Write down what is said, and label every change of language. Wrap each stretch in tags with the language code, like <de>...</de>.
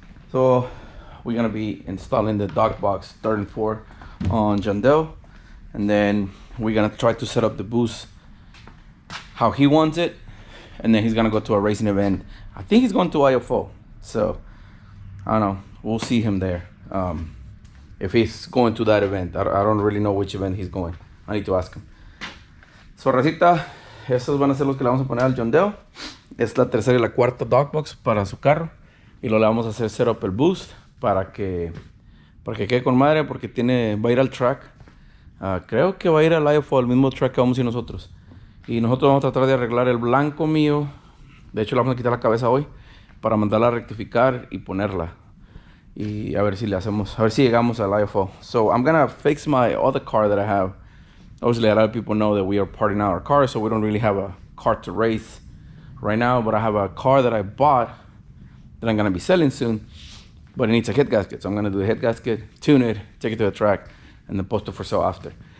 <en>So we're gonna be installing the dog box third and fourth on John Dell, and then we're gonna try to set up the boost how he wants it, and then he's gonna go to a racing event. I think he's going to IFO, so I don't know, we'll see him there. If he's going to that event, I don't really know which event he's going. I need to ask him. So</en> <es>racita, esos van a ser los que le vamos a poner al John Dell. Es la tercera y la cuarta dog box para su carro, y lo le vamos a hacer setup el boost para que quede con madre, porque va a ir al track. Creo que va a ir al IFO, al mismo track que vamos a ir nosotros. Y nosotros vamos a tratar de arreglar el blanco mío. De hecho, le vamos a quitar la cabeza hoy para mandarla a rectificar y ponerla. Y a ver si llegamos al IFO.</es> <en>So I'm gonna fix my other car that I have. Obviously, a lot of people know that we are parting out our car, so we don't really have a car to race right now. But I have a car that I bought that I'm gonna be selling soon, but it needs a head gasket. So I'm gonna do the head gasket, tune it, take it to the track, and then post it for sale after.</en>